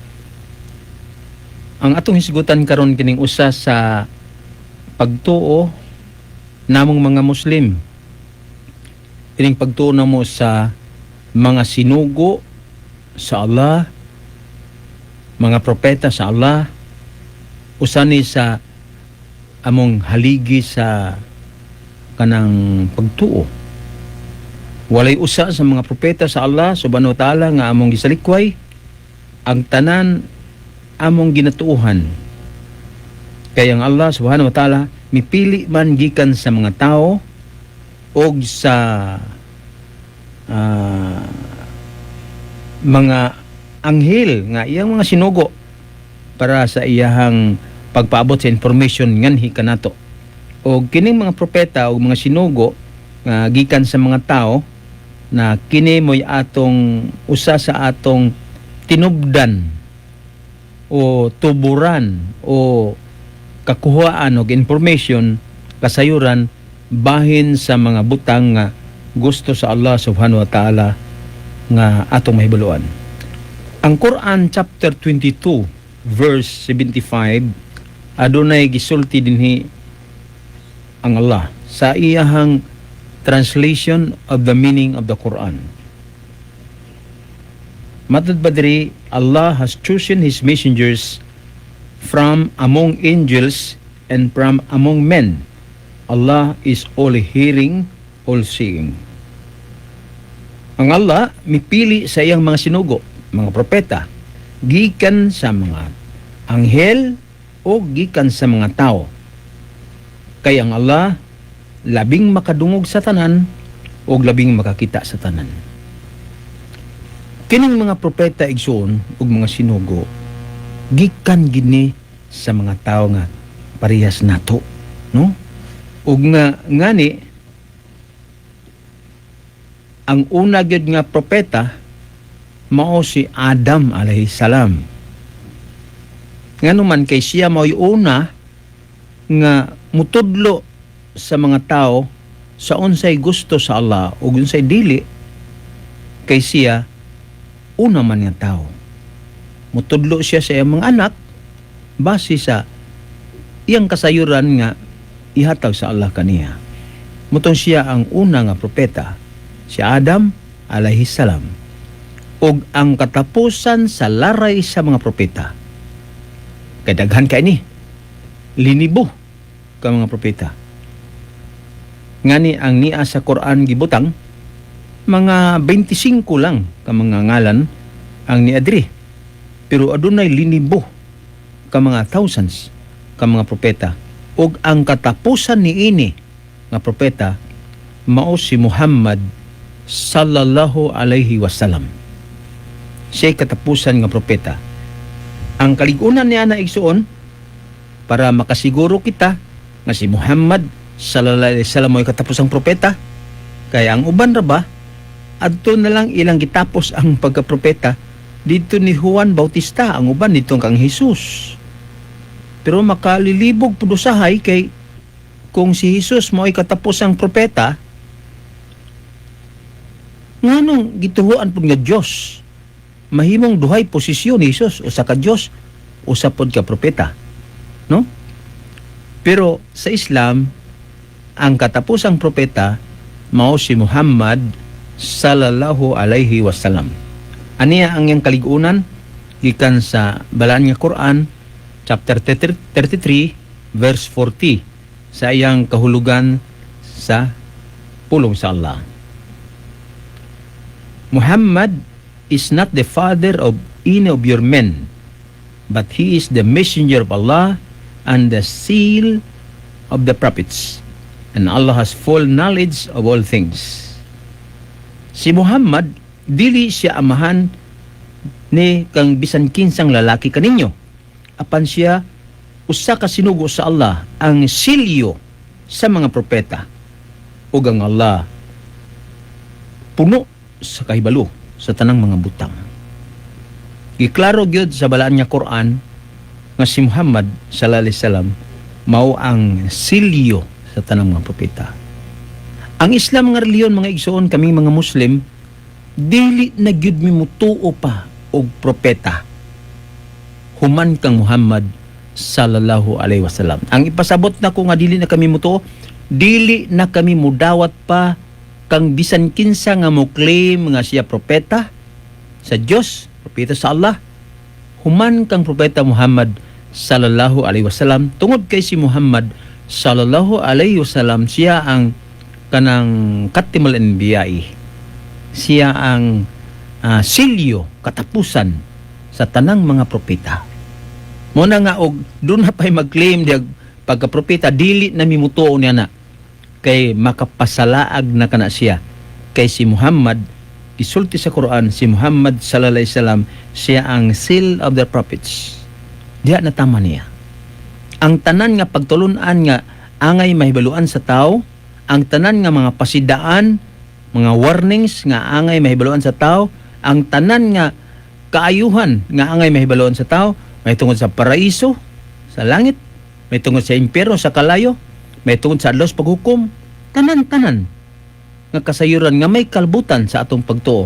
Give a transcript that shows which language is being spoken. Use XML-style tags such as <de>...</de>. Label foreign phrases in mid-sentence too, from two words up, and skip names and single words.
<ceb>Ang atong hisgutan karon kining usa sa pagtuo namong mga Muslim, kining pagtuo namo sa mga sinugo sa Allah, mga propeta sa Allah, usani sa among haligi sa kanang pagtuo. Walay usa sa mga propeta sa Allah</ceb> <ar>سبحانه وتعالى</ar> <ceb>nga among gisalikway, ang tanan among ginatuuhan. Kaya ang Allah</ceb> <ar>سبحانه وتعالى</ar> <ceb>mipili man gikan sa mga tao o sa mga anghel nga iyang mga sinugo para sa iyahang pagpaabot sa information nganhi kanato. O kining mga propeta o mga sinugo nga gikan sa mga tao na kini mo'y atong usa sa atong tinubdan o tuburan o kakuhaan og information, kasayuran bahin sa mga butang nga gusto sa Allah</ceb> <ar>سبحانه وتعالى</ar> <ceb>nga atong mahibaluan. Ang Quran</ceb> <en>chapter 22 verse 75,</en> <ceb>adunay gisulti dinhi ang Allah sa iyahang</ceb> <en>translation of the meaning of the Quran.</en> <ceb>Matod ba diri,</ceb> <en>Allah has chosen His messengers from among angels and from among men. Allah is all hearing, all seeing.</en> <ceb>Ang Allah mipili sa iyang mga sinugo, mga propeta, gikan sa mga anghel o gikan sa mga tao. Kaya ang Allah labing makadungog sa tanan o labing makakita sa tanan. Kining mga propeta igsoon ug mga sinugo gikan gini sa mga tao nga parehas nato, no? Ug nga ngani ang una gyud nga propeta mao si Adam</ceb> <ar>عليه السلام.</ar> <ceb>Nganuman kay siya mao'y una nga mutudlo sa mga tao sa unsay gusto sa Allah ug unsay dili, kay siya una man nga tao. Mutudlo siya sa iyang mga anak base sa iyang kasayuran nga ihatag sa Allah kaniya. Mutong siya ang una nga propeta, si Adam</ceb> <ar>عليه السلام,</ar> <ceb>ug ang katapusan sa laray sa mga propeta. Kay daghan kay ni linibo ka mga propeta. Ngani ang niya sa Quran gibutang mga 25 lang ka mga ngalan ang niadri. Pero adunay linibo ka mga thousands ka mga propeta. Ug ang katapusan niini nga propeta mao si Muhammad</ceb> <ar>صلى الله عليه وسلم.</ar> <ceb>Siya katapusan nga propeta. Ang kaligunan niya na igsuon para makasiguro kita nga si Muhammad</ceb> <ar>صلى الله عليه وسلم</ar> <ceb>ay katapusang propeta. Kaya ang uban ra ba adto na lang ilang gitapos ang pagkapropeta dito ni Juan Bautista, ang uban nitong kang Jesus. Pero makalilibog pud usahay kay kung si Jesus mo ay katapusang propeta, nganong gituhuan pud nga Dios mahimong duhay posisyon ni Jesus, usa ka Dios, usa pod ka propeta, no? Pero sa Islam, ang katapusang propeta mao si Muhammad</ceb> <ar>صلى الله عليه وسلم.</ar> <ceb>Aniya ang iyang kaligunan gikan sa balaan nga Quran</ceb> <en>chapter 33 verse 40</en> <ceb>sa iyang kahulugan sa pulong sa Allah.</ceb> <en>Muhammad is not the father of any of your men, but he is the messenger of Allah and the seal of the prophets, and Allah has full knowledge of all things.</en> <ceb>Si Muhammad dili siya amahan ni kang bisan kinsang lalaki kaninyo, apan siya usa ka sinugo sa Allah, ang silyo sa mga propeta, ug ang Allah puno sa kahibalo sa tanang mga butang. Giklaro gyud sa balaan nga Quran nga si Muhammad</ceb> <ar>صلى الله عليه وسلم</ar> <ceb>mao ang silyo sa tanang mga propeta. Ang Islam nga reliyon, mga igsoon, kaming mga Muslim, dili na gyud mi mutuo pa og propeta human kang Muhammad</ceb> <ar>صلى الله عليه وسلم.</ar> <ceb>Ang ipasabot na ko nga dili na kami mutuo, dili na kami mudawat pa kang bisan kinsa nga mo claim nga siya propeta sa Dios, propeta sa Allah, human kang propeta Muhammad</ceb> <ar>صلى الله عليه وسلم.</ar> <ceb>Tungod kay si Muhammad</ceb> <ar>صلى الله عليه وسلم,</ar> <ceb>siya ang kanang</ceb> <ar>خاتم الأنبياء,</ar> <ceb>siya ang silyo, katapusan sa tanang mga propeta. Muna nga og doon na pa'y mag-claim diag pagka-propeta, dili na mimutuo niya na kay makapasalaag na kana siya. Kay si Muhammad, gisulti sa Quran, si Muhammad</ceb> <ar>صلى الله عليه وسلم,</ar> <en>siya ang seal of the prophets.</en> <ceb>Diya na tama niya. Ang tanan nga pagtulunan nga angay mahibaluan sa tao, ang tanan nga mga pasidaan, mga warnings nga angay mahibaluan sa tao, ang tanan nga kaayuhan nga angay mahibaluan sa tao, may tungod sa paraiso, sa langit, may tungod sa impyerno, sa kalayo, may tungod sa adlaw paghukom, tanan-tanan nga kasayuran nga may kalbutan sa atong pagtuo.</ceb>